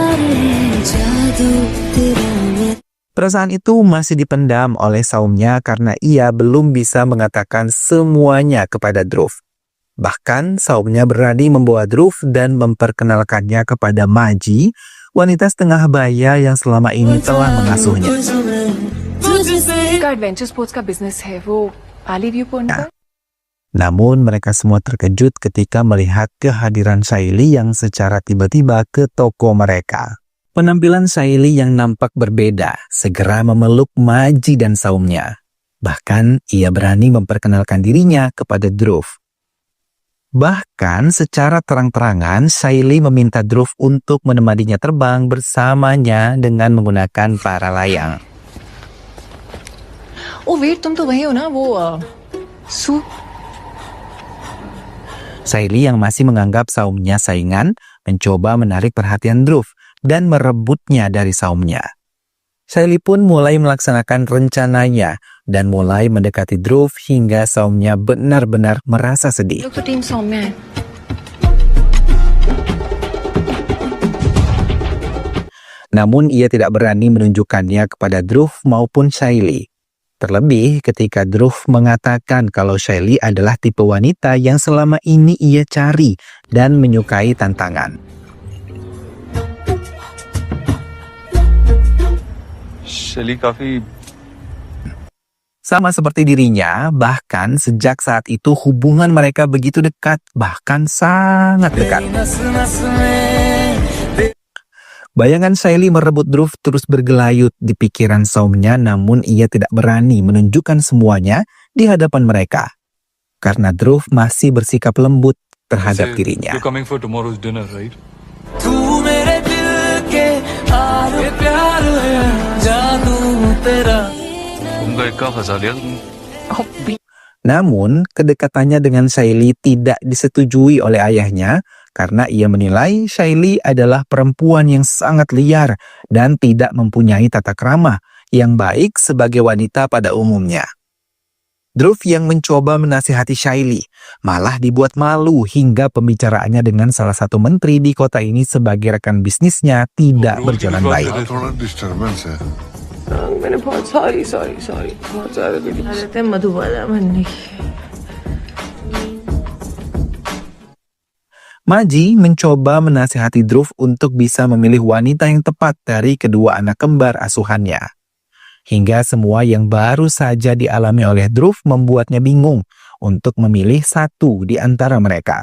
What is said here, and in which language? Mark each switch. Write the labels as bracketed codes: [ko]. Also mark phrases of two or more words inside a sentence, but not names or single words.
[id] Perasaan itu masih dipendam oleh saumnya karena ia belum bisa mengatakan semuanya kepada Dhruv. Bahkan saumnya berani membawa Dhruv dan memperkenalkannya kepada Maji, wanita setengah baya yang selama ini telah mengasuhnya. [hi] का [en] adventure sports [hi] का बिजनेस है वो पाली व्यू पॉइंट पर. [id] Namun mereka semua terkejut ketika melihat kehadiran Shaili yang secara tiba-tiba ke toko mereka. Penampilan Shaili yang nampak berbeda segera memeluk Maji dan saumnya. Bahkan ia berani memperkenalkan dirinya kepada Dhruv. Bahkan secara terang-terangan Shaili meminta Dhruv untuk menemaninya terbang bersamanya dengan menggunakan para layang. [en] oh wait [hi] तुम तो वही हो ना वो सू. [id] Shaili yang masih menganggap saumnya saingan mencoba menarik perhatian Dhruv dan merebutnya dari saumnya. Shaili pun mulai melaksanakan rencananya dan mulai mendekati Dhruv hingga saumnya benar-benar merasa sedih. [hi] लोग तो [en] team song [hi] में है. [id] Namun ia tidak berani menunjukkannya kepada Dhruv maupun Shaili. Terlebih ketika Dhruv mengatakan kalau Shaily adalah tipe wanita yang selama ini ia cari dan menyukai tantangan. [hi] शैली काफी [id] Sama seperti dirinya, bahkan sejak saat itu hubungan mereka begitu dekat, bahkan sangat dekat. Bayangan Shaily merebut Dhruv terus bergelayut di pikiran Soumya, namun ia tidak berani menunjukkan semuanya di hadapan mereka. Karena Dhruv masih bersikap lembut terhadap dirinya. [en] You're coming for tomorrow's dinner, right? [hi] उनका इक्का फंसा लिया तुमने। [id] Namun, kedekatannya dengan Shaily tidak disetujui oleh ayahnya karena ia menilai Shaily adalah perempuan yang sangat liar dan tidak mempunyai tata krama yang baik sebagai wanita pada umumnya. Dhruv yang mencoba menasihati Shaily malah dibuat malu hingga pembicaraannya dengan salah satu menteri di kota ini sebagai rekan bisnisnya tidak berjalan baik. [hi] थोड़ा डिस्टर्बेंस है। मैंने बहुत सॉरी बहुत ज्यादा आदत है मधुबाला बनने की। [id] Maji mencoba menasihati Dhruv untuk bisa memilih wanita yang tepat dari kedua anak kembar asuhannya. Hingga semua yang baru saja dialami oleh Dhruv membuatnya bingung untuk memilih satu di antara mereka.